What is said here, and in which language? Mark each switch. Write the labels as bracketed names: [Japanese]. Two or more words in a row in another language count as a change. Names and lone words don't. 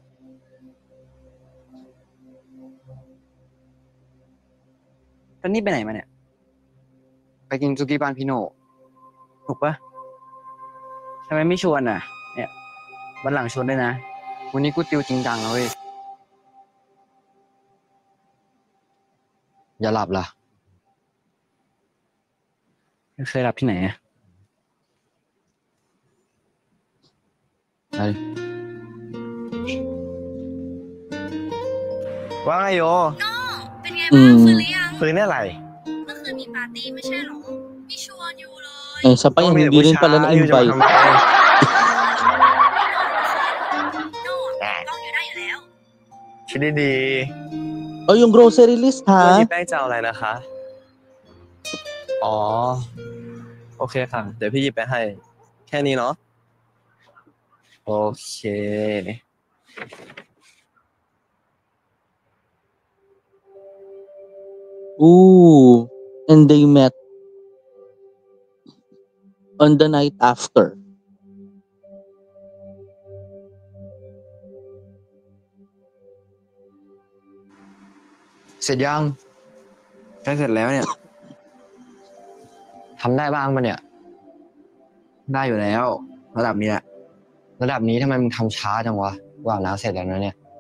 [Thai] แล้วนี่ไปไหนมาเนี่ย ไปกินซุกี้บ้านพี่โน่ถูกปะทำไมไม่ชวนอ่ะ เนี่ยวันหลังชวนด้วยนะ วันนี้กูติวจริงจังแล้วเว้ย อย่าหลับล่ะ เคยหลับที่ไหนอ่ะไป ว่าไงโย เป็นไงบ้างฟื้นหรือยัง ฟื้นได้อะไร เมื่อคืนมีปาร์ตี้ไม่ใช่หรอมีชวนอยู่เลย [Filipino] Eh, sa pa yan, hindi rin pala [Thai] อยู่จะมา [Filipino] na-invite. [Thai] ทำไม โน่ต้องอยู่ได้อยู่แล้ว คิดดี [Filipino] Oh, yung [English] grocery list [Thai] ๆวันนี้ [Filipino] ha? [Thai] แป้งจะเอาอะไรนะคะ อ๋อ โอเคค่ะ เดี๋ยวพี่หยิบไปให้ แค่นี้เนาะ โอเค Ooh. [English] And they met on the night after. [Thai] เสร็จยังใกล้เสร็จแล้วเนี่ย ทำได้บ้าง ปะเนี่ย ได้อยู่แล้ว ระดับนี้แหละ ระดับนี้ทำไมมึงทำช้าจังวะว่าน้าเสร็จแล้วนะเนี่ย